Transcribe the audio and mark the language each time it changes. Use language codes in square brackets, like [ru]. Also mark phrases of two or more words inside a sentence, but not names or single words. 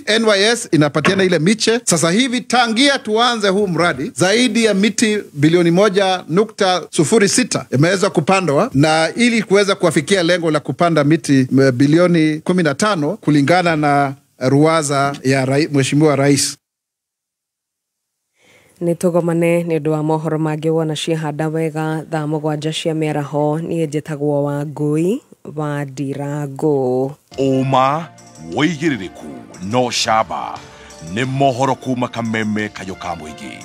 [sw] NYS inapatiana ile miche. Sasa hivi tangia tuanze huu mradi, zaidi ya miti bilioni 1.06 imeweza kupandwa, na ili kuweza kuwafikia lengo la kupanda miti bilioni 15 kulingana na ruwaza ya Mheshimiwa Rais. [ki] Nitugomane nĩ ũndũ wa mohoro mangĩ wona ciahanda wega thaa 7 cia mĩaraho. Niĩ njĩtagwo Wangui wa Ndirango. Uma woigĩrĩrĩku no camba nĩ mohoro kuma Kameme Kayuka Mũingĩ.